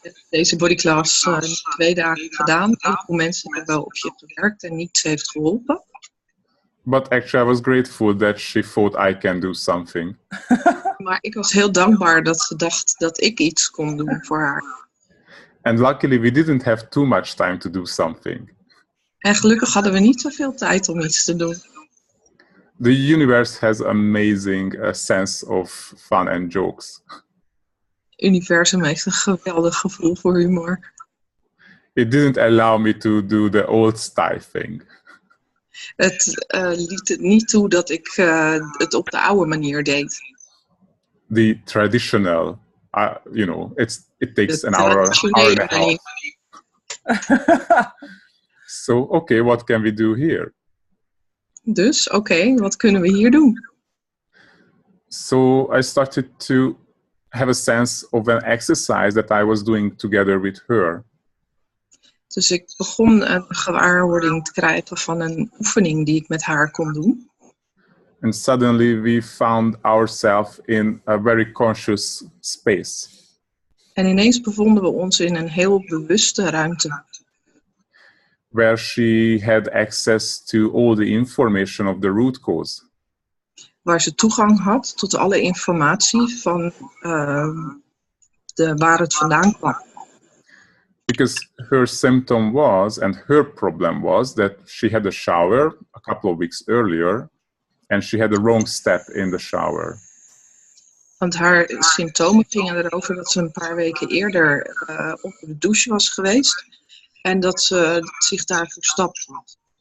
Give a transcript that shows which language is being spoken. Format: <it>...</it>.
<nl>Deze bodyclass 2 dagen gedaan. Heel veel mensen hebben op je gewerkt en niets heeft geholpen.</nl> <en>But actually, I was grateful that she thought I can do something.</en> <nl>Maar ik was heel dankbaar dat ze dacht dat ik iets kon doen voor haar.</nl> <en>And luckily, we didn't have too much time to do something.</en> <nl>En gelukkig hadden we niet zoveel tijd om iets te doen.</nl> <en>The universe has amazing sense of fun and jokes.</en> <nl>Het universum heeft een geweldig gevoel voor humor.</nl> <en>It didn't allow me to do the old style thing.</en> <nl>Het liet het niet toe dat ik het op de oude manier deed.</nl> <en>The traditional, you know, it takes an hour and a half. So, okay, what can we do here?</en> <nl>Dus, oké, wat kunnen we hier doen?</nl> <en>So I started to have a sense of an exercise that I was doing together with her.</en> <nl>Dus ik begon een gewaarwording te krijgen van een oefening die ik met haar kon doen.</nl> <en>And suddenly we found ourselves in a very conscious space.</en> <nl>En ineens bevonden we ons in een heel bewuste ruimte.</nl> <en>Where she had access to all the information of the root cause.</en> <nl>Waar ze toegang had tot alle informatie van waar het vandaan kwam.</nl> <en>Because her symptom was, and her problem was, that she had a shower a couple of weeks earlier, and she had the wrong step in the shower.</en> <nl>Want haar symptomen gingen erover dat ze een paar weken eerder op de douche was geweest en dat ze zich daar verstapt had.</nl>